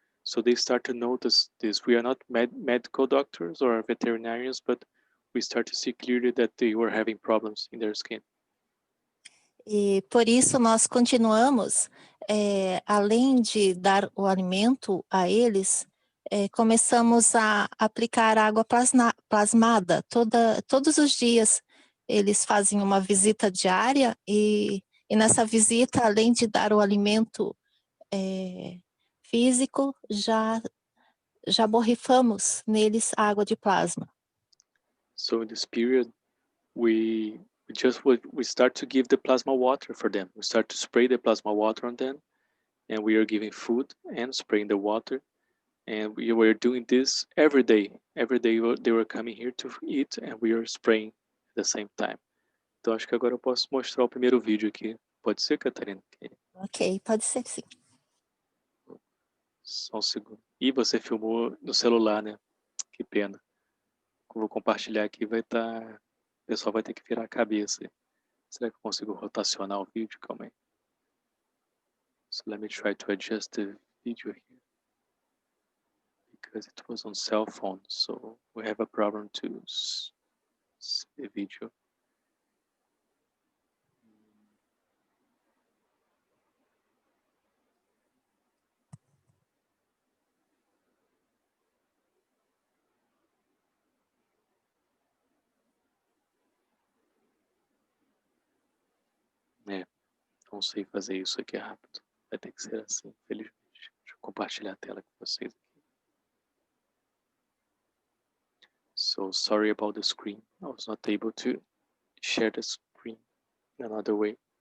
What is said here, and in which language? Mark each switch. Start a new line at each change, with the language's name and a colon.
English: So they start to notice this. We are not medical doctors or veterinarians, but we start to see clearly that they were having problems in their skin.
Portuguese: E por isso nós continuamos, além de dar o alimento a eles, começamos a aplicar água plasmada todos os dias. Eles fazem uma visita diária e nessa visita, além de dar o alimento físico, já borrifamos neles água de plasma.
English: So in this period, we start to give the plasma water for them. We start to spray the plasma water on them, and we are giving food and spraying the water. And we were doing this every day. Every day they were coming here to eat, and we were spraying at the same time.
Portuguese: Então acho que agora eu posso mostrar o primeiro vídeo aqui. Pode ser, Catarina? Ok, pode ser sim. Só um segundo. E você filmou no celular, né? Que pena. Vou compartilhar aqui, vai estar... O pessoal vai ter que virar a cabeça. Será que eu consigo rotacionar o vídeo? Calma aí.
English: So let me try to adjust the video here. Because it was on cell phone, so we have a problem to see the video.
Portuguese: Não sei fazer isso aqui rápido. Vai ter que ser assim, felizmente. Deixa eu compartilhar a tela com vocês aqui.
English: So sorry about the screen. I was not able to share the screen in another way.